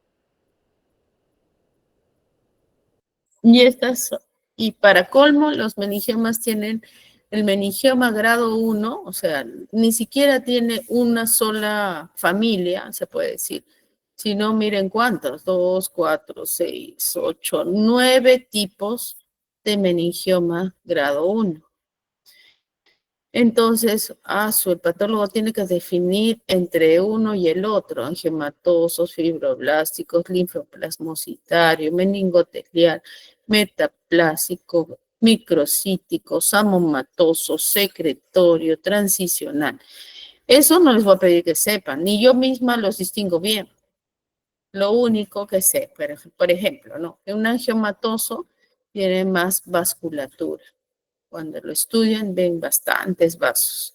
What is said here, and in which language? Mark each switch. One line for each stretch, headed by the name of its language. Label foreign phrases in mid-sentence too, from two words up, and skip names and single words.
Spanish: Y y para colmo, los meningiomas tienen el meningioma grado 1, o sea, ni siquiera tiene una sola familia, se puede decir, sino miren cuántos, 2, 4, 6, 8, 9 tipos de meningioma grado 1. Entonces, el patólogo tiene que definir entre uno y el otro, angiomatosos, fibroblásticos, linfoplasmocitario, meningotelial, metaplásico, microcítico, samomatoso, secretorio, transicional. Eso no les voy a pedir que sepan, ni yo misma los distingo bien. Lo único que sé, por ejemplo, ¿no? Que un angiomatoso tiene más vasculatura. Cuando lo estudian, ven bastantes vasos.